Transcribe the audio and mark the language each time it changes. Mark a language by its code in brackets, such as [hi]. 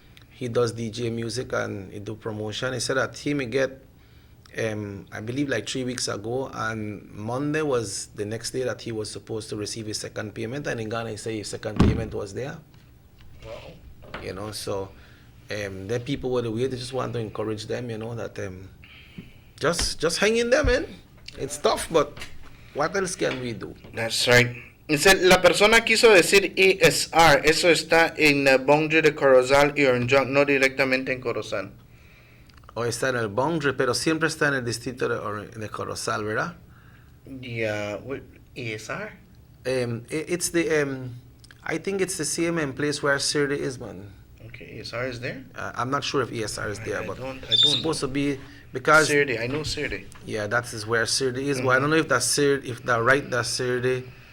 [en] He does DJ music and he do promotion. He said that he may get, I believe like 3 weeks ago, and Monday was the next day that he was supposed to receive his second payment, and in Ghana he say his second payment was there. Wow. You know, so the people were the way. They just want to encourage them, you know, that just hang in there, man. It's tough, but what else can we do? That's right. [es] Dice, la persona quiso decir ESR, eso está en el boundary de Corozal y Orange, no directamente en Corozal. O está en el boundary, pero siempre está en el distrito de Corozal, ¿verdad? [en] Yeah, what, ESR? It's the, I think it's the same place where Sirde is, man. Okay, ESR is there? I'm not sure if ESR is there, but I don't it's supposed to be, because Sirde, I know Sirde. Yeah, that is where Sirde is. But I don't know if that's Sirde, if they're right, that's Sirde.